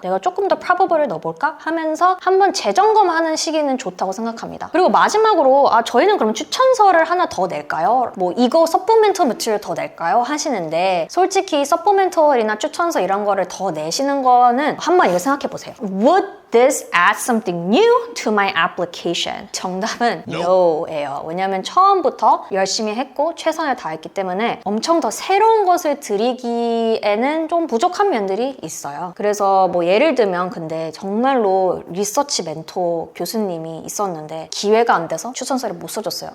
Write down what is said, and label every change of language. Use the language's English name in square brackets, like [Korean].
[Korean] 내가 조금 더 probable을 넣어볼까? 하면서 한번 재점검하는 시기는 좋다고 생각합니다. 그리고 마지막으로 저희는 그럼 추천서를 하나 더 낼까요? 뭐 이거 서포멘털 매트리얼 더 낼까요? 하시는데, 솔직히 서포멘털이나 추천서 이런 거를 더 내시는 거는 한번 이거 생각해 보세요. [English] Would this add something new to my application? [Korean] 정답은 no예요. 왜냐면 처음부터 열심히 했고 최선을 다했기 때문에 엄청 더 새로운 것을 드리기에는 좀 부족한 면들이 있어요. 그래서 뭐 예를 들면, 근데 정말로 리서치 멘토 교수님이 있었는데 기회가 안 돼서 추천서를 못 써줬어요.